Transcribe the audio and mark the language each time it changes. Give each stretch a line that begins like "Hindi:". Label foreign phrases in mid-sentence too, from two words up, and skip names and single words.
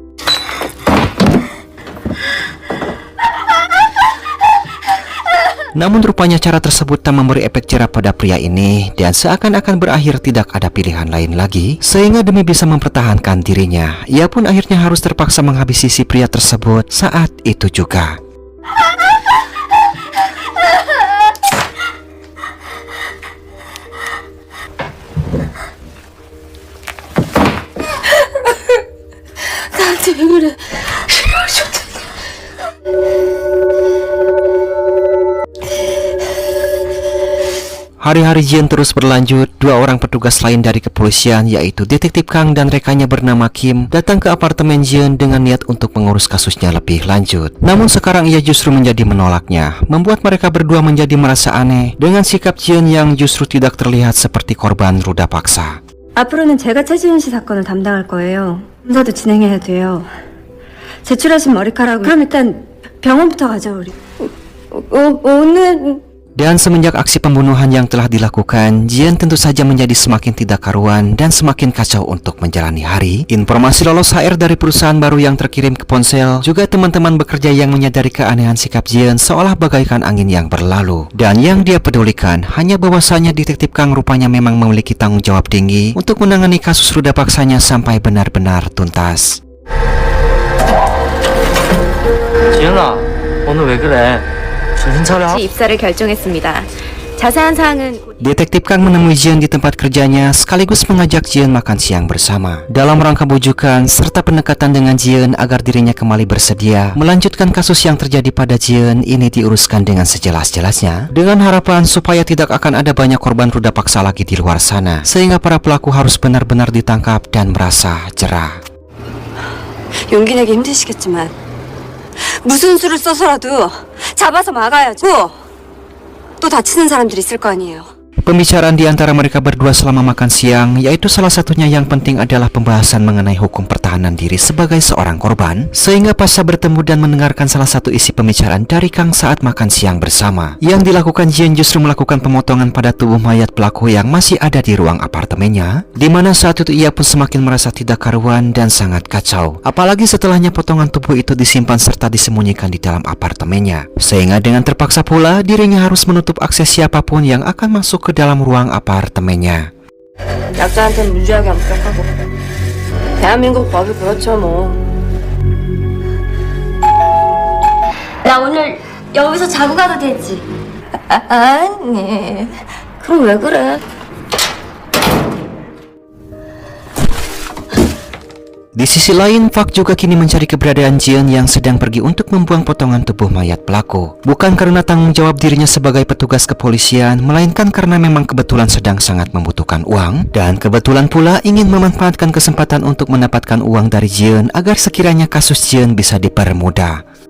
Indonesian: Namun rupanya cara tersebut tak memberi efek jerah pada pria ini dan seakan-akan berakhir tidak ada pilihan lain lagi, sehingga demi bisa mempertahankan dirinya, ia pun akhirnya harus terpaksa menghabisi si pria tersebut saat itu juga.
Korean: 나한테 왜 그래?
Indonesian: Hari-hari Jian terus berlanjut. 2 orang petugas lain dari kepolisian, yaitu Detektif Kang dan rekannya bernama Kim, datang ke apartemen Jian dengan niat untuk mengurus kasusnya lebih lanjut. Namun sekarang ia justru menjadi menolaknya, membuat mereka berdua menjadi merasa aneh dengan sikap Jian yang justru tidak terlihat seperti korban ruda paksa.
Korean: 앞으로는 제가 최지은 씨 사건을 담당할 거예요. 검사도 진행해야 돼요. 제출하신 머리카락은 그럼 일단 병원부터 가죠, 우리. 오늘...
Indonesian: Dan semenjak aksi pembunuhan yang telah dilakukan, Jian tentu saja menjadi semakin tidak karuan dan semakin kacau untuk menjalani hari. Informasi lolos HR dari perusahaan baru yang terkirim ke ponsel, juga teman-teman bekerja yang menyadari keanehan sikap Jian seolah bagaikan angin yang berlalu. Dan yang dia pedulikan hanya bahwasanya Detektif Kang rupanya memang memiliki tanggung jawab tinggi untuk menangani kasus ruda paksanya sampai benar-benar tuntas.
Korean: 지은아, 오늘 왜 그래? 정신 차려. 입사를 결정했습니다. 자세한 사항은
Indonesian: Detektif Kang menemui Jian di tempat kerjanya sekaligus mengajak Jian makan siang bersama dalam rangka bujukan serta pendekatan dengan Jian agar dirinya kembali bersedia melanjutkan kasus yang terjadi pada Jian ini diuruskan dengan sejelas-jelasnya, dengan harapan supaya tidak akan ada banyak korban ruda paksa lagi di luar sana, sehingga para pelaku harus benar-benar ditangkap dan merasa jerah.
Korean: 용기 내기 힘드시겠지만 무슨 수를 써서라도 잡아서 막아야죠. 또 다치는 사람들이 있을 거 아니에요.
Indonesian: Pembicaraan di antara mereka berdua selama makan siang, yaitu salah satunya yang penting adalah pembahasan mengenai hukum pertahanan diri sebagai seorang korban, sehingga pasca bertemu dan mendengarkan salah satu isi pembicaraan dari Kang saat makan siang bersama, yang dilakukan Jian justru melakukan pemotongan pada tubuh mayat pelaku yang masih ada di ruang apartemennya, di mana saat itu ia pun semakin merasa tidak karuan dan sangat kacau, apalagi setelahnya potongan tubuh itu disimpan serta disembunyikan di dalam apartemennya, sehingga dengan terpaksa pula dirinya harus menutup akses siapapun yang akan masuk ke dalam ruang apartemennya.
Korean: 약자한테는 무지하게 엄격하고 대한민국 법이 그렇죠 뭐. 나 오늘 여기서 자고 가도 되지? 아니. 그럼 왜 그래?
Indonesian: Di sisi lain, Fak juga kini mencari keberadaan Jian yang sedang pergi untuk membuang potongan tubuh mayat pelaku. Bukan karena tanggung jawab dirinya sebagai petugas kepolisian, melainkan karena memang kebetulan sedang sangat membutuhkan uang, dan kebetulan pula ingin memanfaatkan kesempatan untuk mendapatkan uang dari Jian agar sekiranya kasus Jian bisa dipermudah.